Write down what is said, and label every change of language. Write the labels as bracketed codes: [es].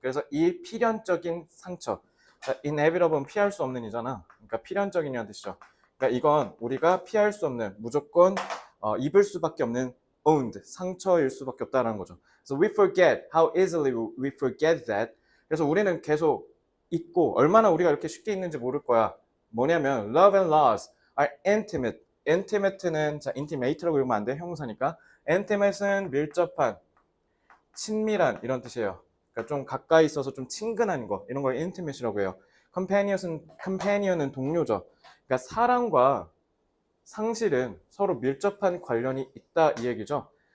[ko] 그래서 이 필연적인 상처. 자, inevitable은 피할 수 없는 이잖아. 그러니까 필연적인이라는 뜻이죠. 그러니까 이건 우리가 피할 수 없는, 무조건 입을 수밖에 없는 wound, 상처일 수밖에 없다는 거죠. [en] So we forget how easily we forget that. [ko] 그래서 우리는 계속 잊고 얼마나 우리가 이렇게 쉽게 잊는지 모를 거야. 뭐냐면 [en] love and loss are intimate. [ko] intimate는 자 intimate라고 읽으면 안 돼. 형용사니까. intimate는 밀접한, 친밀한 이런 뜻이에요. 그러니까 좀 가까이 있어서 좀 친근한 거 이런 걸 intimate라고 해요. companion은 동료죠. 그러니까 사랑과 상실은 서로 밀접한 관련이 있다 이 얘기죠.